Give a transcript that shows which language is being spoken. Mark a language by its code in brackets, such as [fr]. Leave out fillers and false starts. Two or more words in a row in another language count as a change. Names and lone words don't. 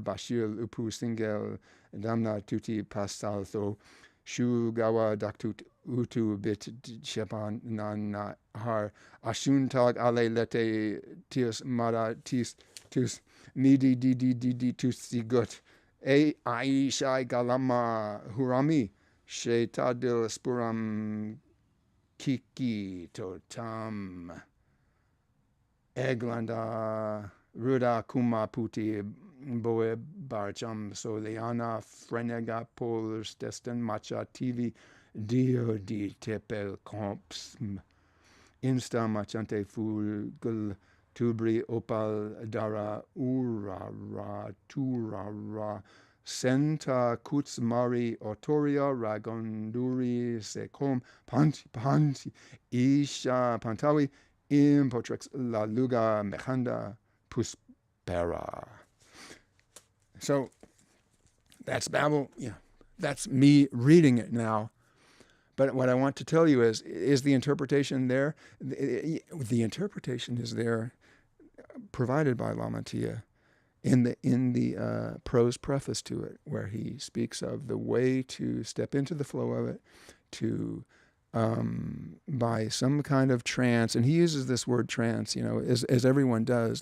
[en] Bashir Upu Singel Damna Tuti Pasaltho Shugawa Daktut Utu Bit Shepan Nan Har Ashuntag Ale Lete Tius Mara Tis Midi Didi Tusigut E Aishai Galama Hurami Shetadil Spuram Kiki Totam Eglanda Ruda Kuma Puti Boe Barcham Soliana Frenega Polers Destin Macha TV Dio di Tepel Comps Insta Machante Fulgul Tubri Opal Dara Urara Turara Senta Kutsmari Otoria Ragonduri Secom Panti Isha Pantawi Impotrex La Luga Mechanda Puspera. So that's Babel. Yeah, that's me reading it now. But what I want to tell you is the interpretation there? The interpretation is there, provided by Lamantia in the prose preface to it, where he speaks of the way to step into the flow of it, to by some kind of trance, and he uses this word trance, as everyone does.